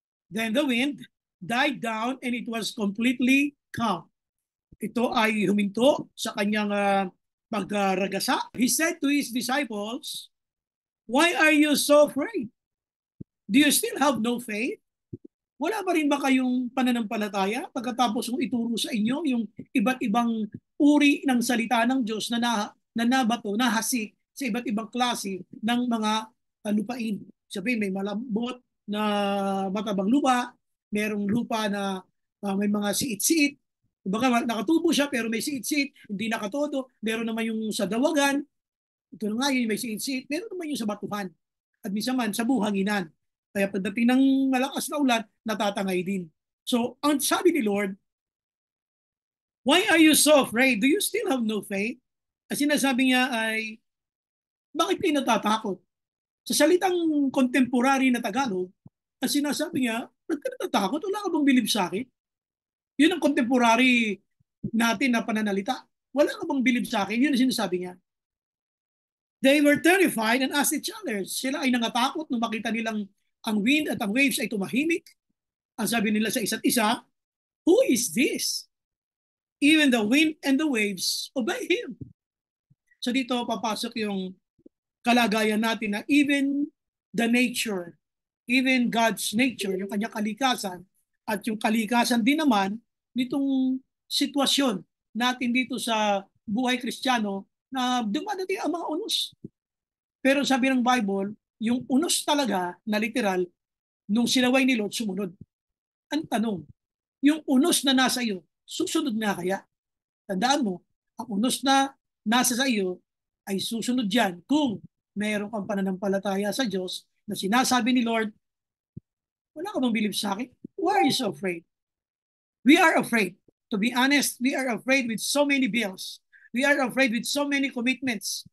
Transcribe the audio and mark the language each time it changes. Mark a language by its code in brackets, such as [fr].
[en] Then the wind died down and it was completely calm. [tl] Ito ay huminto sa kanyang pagragasa. [en] He said to his disciples, Why are you so afraid? Do you still have no faith? [tl] Wala ba rin ba kayong pananampalataya pagkatapos kong ituro sa inyo yung iba't ibang uri ng salita ng Diyos na nabato, nahasik sa iba't ibang klase ng mga lupain? Sabi, may malambot na matabang lupa, merong lupa na may mga siit-siit, baka nakatubo siya pero may siit-siit, hindi nakatodo, meron naman yung sa dawagan, ito na nga yun, may siit-siit, meron naman yung sa batuhan, at minsan man sa buhanginan. Kaya pagdating ng malakas na ulan, natatangay din. So, ang sabi ni Lord, [en] why are you so afraid? Do you still have no faith? [tl] Ang sinasabi niya ay, bakit kayo natatakot? Sa salitang contemporary na Tagalog, ang sinasabi niya, ba't ka natatakot? Wala ka bang bilib sa akin? Yun ang contemporary natin na pananalita. Wala ka bang bilib sa akin? Yun ang sinasabi niya. [en] They were terrified and asked each other. [tl] Sila ay nangatakot nung makita nilang ang wind at ang waves ay tumahimik. Ang sabi nila sa isa't isa, [en] Who is this? Even the wind and the waves obey Him. [tl] So dito papasok yung kalagayan natin na [en] even the nature, even God's nature, [tl] yung kanyang kalikasan, at yung kalikasan din naman nitong sitwasyon natin dito sa buhay Kristiyano na dumadating ang mga unos. Pero sabi ng Bible, yung unos talaga na literal, nung sinaway ni Lord, sumunod. Ang tanong, yung unos na nasa iyo, susunod na kaya? Tandaan mo, ang unos na nasa sa iyo ay susunod yan kung mayroon kang pananampalataya sa Diyos na sinasabi ni Lord, wala ka bang believe sa akin? [en] Why are you so afraid? We are afraid. To be honest, we are afraid with so many bills. We are afraid with so many commitments.